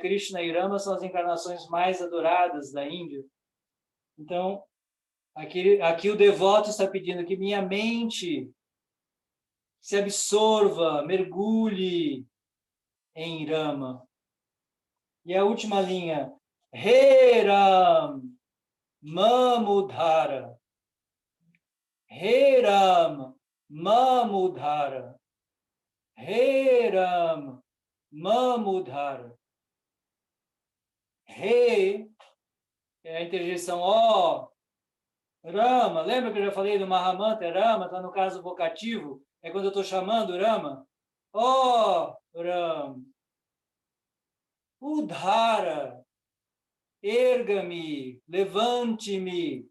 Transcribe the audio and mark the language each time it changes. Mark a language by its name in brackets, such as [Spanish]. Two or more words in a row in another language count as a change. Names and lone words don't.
[Portuguese] Krishna e Rama são as encarnações mais adoradas da Índia. Então, aqui o devoto está pedindo que minha mente se absorva, mergulhe em Rama. E a última linha, [Sanskrit] He Ram Mamudhara. He Ram Mamudhara. He Ram Mamudhara. [Portuguese] He é a interjeição ó. Rama, lembra que eu já falei do Mahamantra? Rama está no caso vocativo. É quando eu estou chamando Rama. Ó, Ram. Udhara. Erga-me, levante-me.